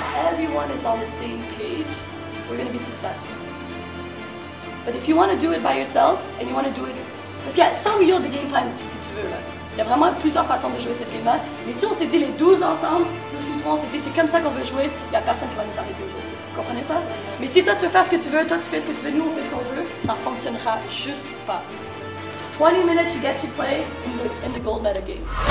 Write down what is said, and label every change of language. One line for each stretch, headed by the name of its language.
English: everyone is on the same page, we're going to be successful. But if you want to do it by yourself, and you want to do it...
French: Parce qu'il y a 100 millions de game plans, si tu veux, là. Il y a vraiment plusieurs façons de jouer cette game-là. Mais si on s'est dit les 12 ensemble, nous 3, on s'est dit c'est comme ça qu'on veut jouer, il n'y a personne qui va nous arrêter aujourd'hui. Vous comprenez ça? Mais si toi tu veux faire ce que tu veux, toi tu fais ce que tu veux, nous on fait ce qu'on veut, ça ne fonctionnera juste pas.
English: 20 minutes you get to play in the gold medal game.